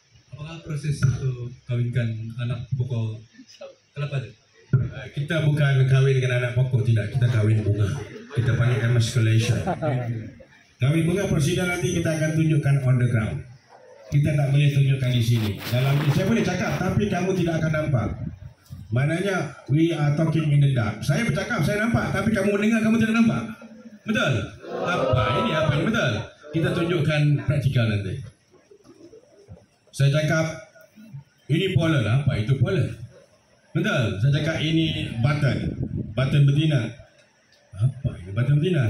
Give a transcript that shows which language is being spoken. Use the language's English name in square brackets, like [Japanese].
[Malay] Apakah proses untuk kawinkan anak pokok kelapa itu? Kita bukan kawin dengan anak pokok, tidak. Kita kawin bunga. Kita panggil emasculation. Kawin bunga prosedur nanti kita akan tunjukkan [English] on the ground. [Malay] Kita tak boleh tunjukkan di sini. Dalam ini saya boleh cakap, tapi kamu tidak akan nampak. Maknanya [English] we are talking in the dark. [Malay] Saya bercakap, saya nampak, tapi kamu mendengar, kamu tidak nampak. Betul? Apa ini betul? Kita tunjukkan praktikal nanti. Saya cakap ini pollen, apa itu pollen? Betul? Saya cakap ini button betina. Apa ini button betina?